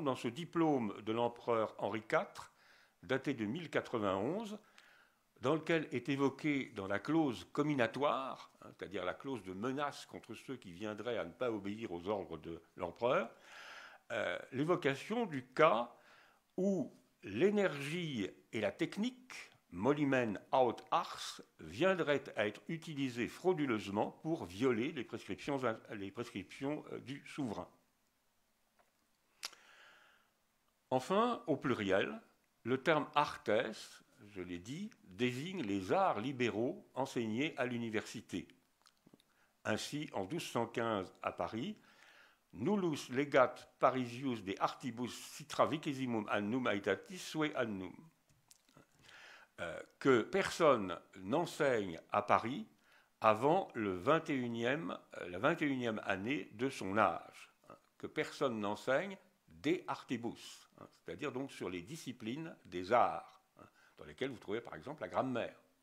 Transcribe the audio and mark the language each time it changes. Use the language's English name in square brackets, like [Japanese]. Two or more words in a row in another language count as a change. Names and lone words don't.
[French] dans ce diplôme de l'empereur Henri IV, daté de 1091, dans lequel est évoquée dans la clause comminatoire, c'est-à-dire la clause de menace contre ceux qui viendraient à ne pas obéir aux ordres de l'empereur, l'évocation du cas où l'énergie et la technique, [Latin] molimen aut ars, [French] viendraient à être utilisées frauduleusement pour violer les prescriptions du souverain. Enfin, au pluriel, le terme artes, je l'ai dit, désigne les arts libéraux enseignés à l'université. Ainsi, en 1215 à Paris, [Latin] nullus legat Parisius de artibus citra vicesimum annum aetatis sue annum. [French] Que personne n'enseigne à Paris avant la 21e année de son âge. Que personne n'enseigne [Latin] de artibus, [French] c'est-à-dire donc sur les disciplines des arts, dans lesquelles vous trouvez par exemple la grammaire.